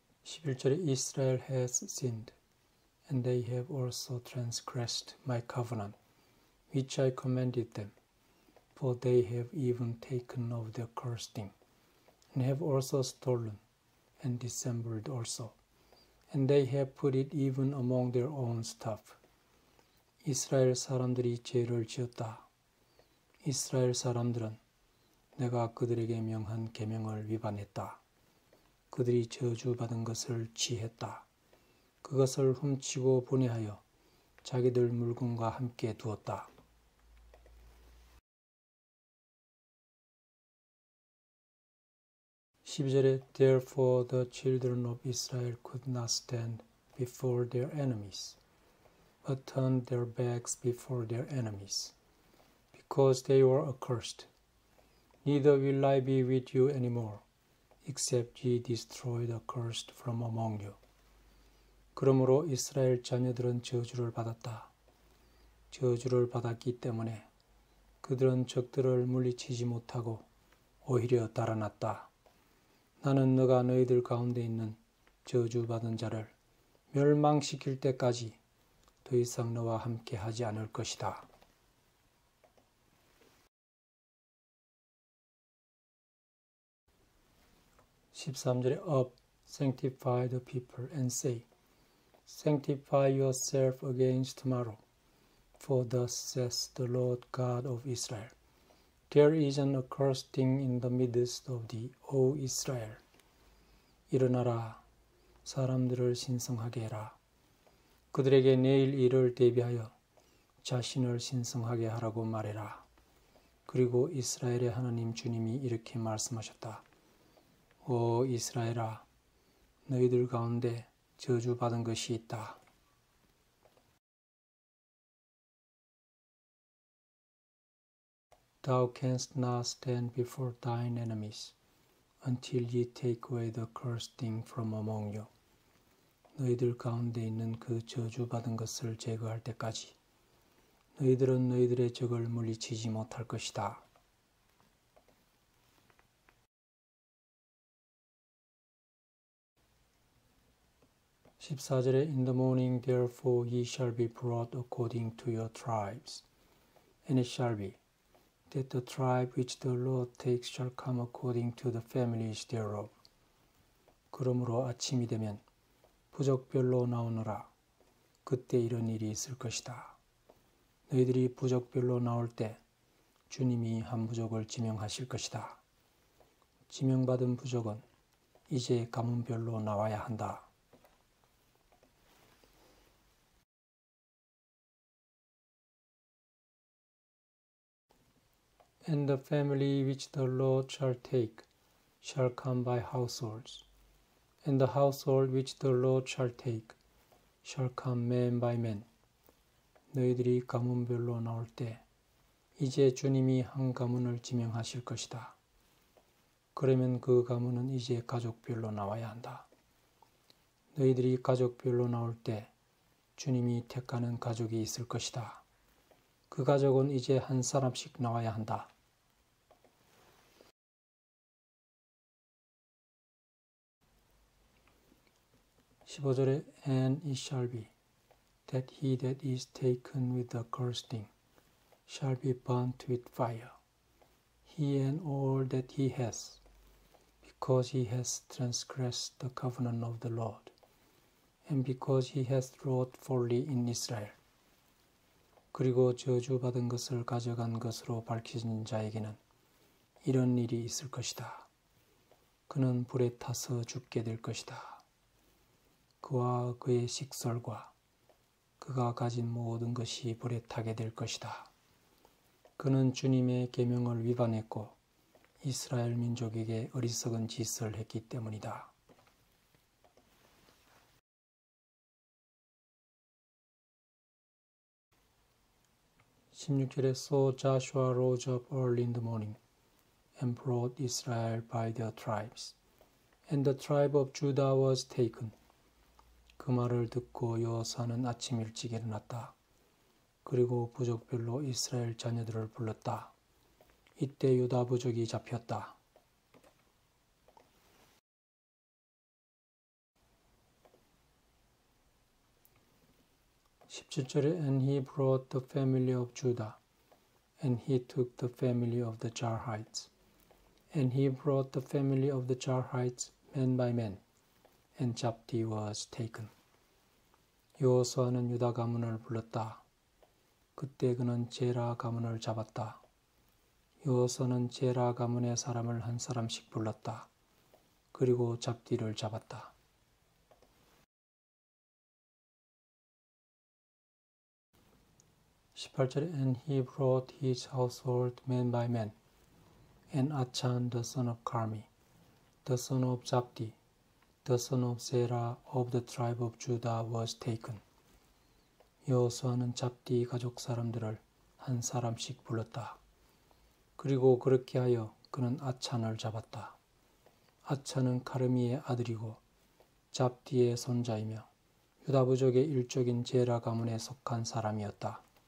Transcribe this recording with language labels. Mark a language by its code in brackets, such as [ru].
[ko] 11절에 [en] Israel has sinned, and they have also transgressed my covenant, which I commanded them, for they have even taken of the cursed thing, and have also stolen, and dissembled also, and they have put it even among their own stuff. [ko] 이스라엘 사람들이 죄를 지었다. 이스라엘 사람들은 내가 그들에게 명한 계명을 위반했다. 그들이 저주받은 것을 취했다. 그것을 훔치고 분해하여 자기들 물건과 함께 두었다. 12절에 [en] Therefore the children of Israel could not stand before their enemies, but turned their backs before their enemies, because they were accursed. Neither will I be with you any more, except ye destroy the accursed from among you. [ko] 그러므로 이스라엘 자녀들은 저주를 받았다. 저주를 받았기 때문에 그들은 적들을 물리치지 못하고 오히려 달아났다. 나는 너가 너희들 가운데 있는 저주받은 자를 멸망시킬 때까지 더 이상 너와 함께 하지 않을 것이다. 13절에 [en] Up, sanctify the people and say, Sanctify yourself against tomorrow, for thus says the Lord God of Israel, There is an accursed thing in the midst of thee, O Israel. [ko] 일어나라, 사람들을 신성하게 해라. 그들에게 내일 일을 대비하여 자신을 신성하게 하라고 말해라. 그리고 이스라엘의 하나님 주님이 이렇게 말씀하셨다. 오 이스라엘아, 너희들 가운데 저주받은 것이 있다. [en] Thou canst not stand before thine enemies until ye take away the cursed thing from among you. [ko] 너희들 가운데 있는 그 저주받은 것을 제거할 때까지 너희들은 너희들의 적을 물리치지 못할 것이다. 14절에 [en] In the morning therefore ye shall be brought according to your tribes. And it shall be that the tribe which the Lord takes shall come according to the families thereof. [ko] 그러므로 아침이 되면 부족별로 나오너라. 그때 이런 일이 있을 것이다. 너희들이 부족별로 나올 때 주님이 한 부족을 지명하실 것이다. 지명받은 부족은 이제 가문별로 나와야 한다. [en] And the family which the Lord shall take shall come by households, and the household which the Lord shall take shall come man by man. [ko] 너희들이 가문별로 나올 때 이제 주님이 한 가문을 지명하실 것이다. 그러면 그 가문은 이제 가족별로 나와야 한다. 너희들이 가족별로 나올 때 주님이 택하는 가족이 있을 것이다. 그 가족은 이제 한 사람씩 나와야 한다. 15절에 [en] And it shall be that he that is taken with the accursed shall be burnt with fire, he and all that he has, because he has transgressed the covenant of the Lord, and because he has wrought folly in Israel. [ko] 그리고 저주받은 것을 가져간 것으로 밝혀진 자에게는 이런 일이 있을 것이다. 그는 불에 타서 죽게 될 것이다. 그와 그의 식솔과 그가 가진 모든 것이 불에 타게 될 것이다. 그는 주님의 계명을 위반했고 이스라엘 민족에게 어리석은 짓을 했기 때문이다. 16절에 [en] So Joshua rose up early in the morning and brought Israel by their tribes, and the tribe of Judah was taken. [ko] 그 말을 듣고 여호수아는 아침 일찍 일어났다. 그리고 부족별로 이스라엘 자녀들을 불렀다. 이때 유다 부족이 잡혔다. 17절에 [en] And he brought the family of Judah, and he took the family of the Jarhites. And he brought the family of the Jarhites man by man, and Zabdi was taken. [ko] 여호수아는 유다 가문을 불렀다. 그때 그는 제라 가문을 잡았다. 여호수아는 제라 가문의 사람을 한 사람씩 불렀다. 그리고 잡디를 잡았다. 18절에 [en] And he brought his household man by man, and Achan the son of Carmi, the son of Zabdi, the son of Zerah of the tribe of Judah was taken. [ko] 여호수아는 잡디 가족 사람들을 한 사람씩 불렀다. 그리고 그렇게 하여 그는 아찬을 잡았다. 아찬은 카르미의 아들이고 잡디의 손자이며 유다 부족의 일족인 제라 가문에 속한 사람이었다.